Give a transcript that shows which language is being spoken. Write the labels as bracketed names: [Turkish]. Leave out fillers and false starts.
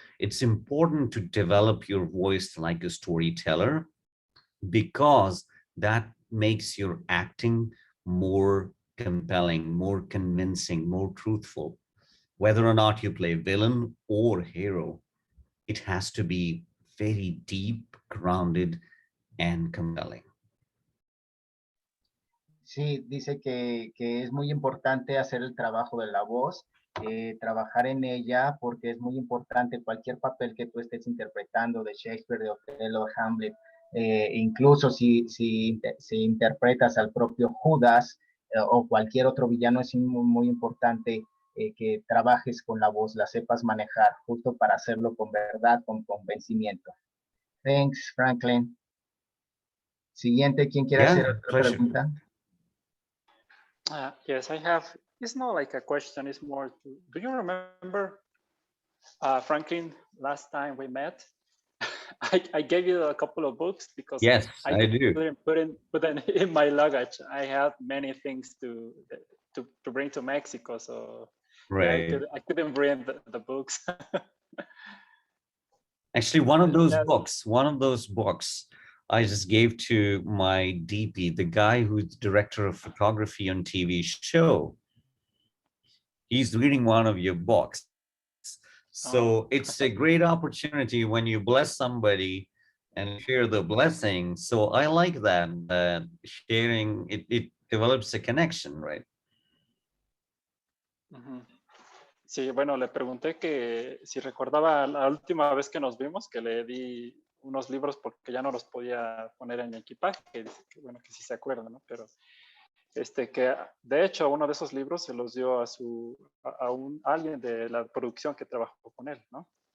[English] It's important to develop your voice like a storyteller because that makes your acting more compelling, more convincing, more truthful. Whether or not you play villain or hero, it has to be very deep, grounded, and compelling. [Spanish] Sí, dice que es muy importante hacer el trabajo de la voz, trabajar en ella, porque es muy importante cualquier papel que tú estés interpretando de Shakespeare, de Othello, Hamlet, incluso si interpretas al propio Judas o cualquier otro villano, es muy importante que trabajes con la voz, la sepas manejar, justo para hacerlo con verdad, con convencimiento. [English] Thanks, Franklin. [Spanish] Siguiente, ¿quién quiere hacer otra pregunta? [English] Yes, I have. It's not like a question. It's more to, do you remember, Franklin, last time we met? I gave you a couple of books because yes, I do. Couldn't put in my luggage. I had many things to bring to Mexico, so right. yeah, I couldn't bring the books. Actually, one of those books I just gave to my DP, the guy who's director of photography on TV show. He's reading one of your books. So it's a great opportunity when you bless somebody and share the blessing. So I like that, sharing, it develops a connection, right? [Spanish] Sí, bueno, le pregunté que si recordaba la última vez que nos vimos, que le di unos libros porque ya no los podía poner en mi equipaje, que dice que bueno, que sí se acuerda, ¿no? Pero que de hecho uno de esos libros se los dio a alguien de la producción que trabajó con él, ¿no?